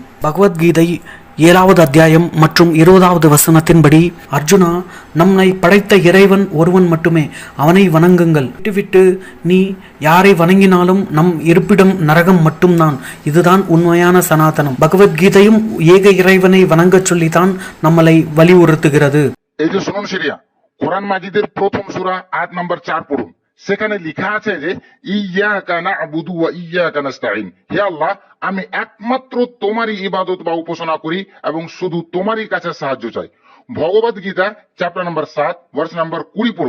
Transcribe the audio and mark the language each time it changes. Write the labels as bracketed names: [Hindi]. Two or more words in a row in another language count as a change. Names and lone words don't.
[Tamil] பகவத்கீதை 7வது அத்தியாயம் மற்றும் 20வது வசனத்தின்படி, அர்ஜுனா, நம்மை படைத்த இறைவன் ஒருவன் மட்டுமே, அவனை வணங்குங்கள். விட்டுவிட்டு நீ யாரை வணங்கினாலும் நம் இருப்பிடம் நரகம் மட்டும்தான். இதுதான் உண்மையான சனாதனம். பகவத்கீதையும் ஏக இறைவனை வணங்க சொல்லித்தான் நம்மளை வலியுறுத்துகிறது. [Bangla] এই যে শুনুন সিরিয়া, কোরআন মাজিদের প্রথম সূরা আয়াত নম্বর 4 পড়ুন। সেখানে লেখা আছে যে [Arabic] إياك نعبد وإياك نستعين, [Bangla] হে আল্লাহ, আমি একমাত্র তোমারই ইবাদত বা উপাসনা করি এবং শুধু তোমারই কাছে সাহায্য চাই। ভগবত গীতা [English] chapter number [Bangla] 7 [English] verse number [Bangla] 20 পড়ুন।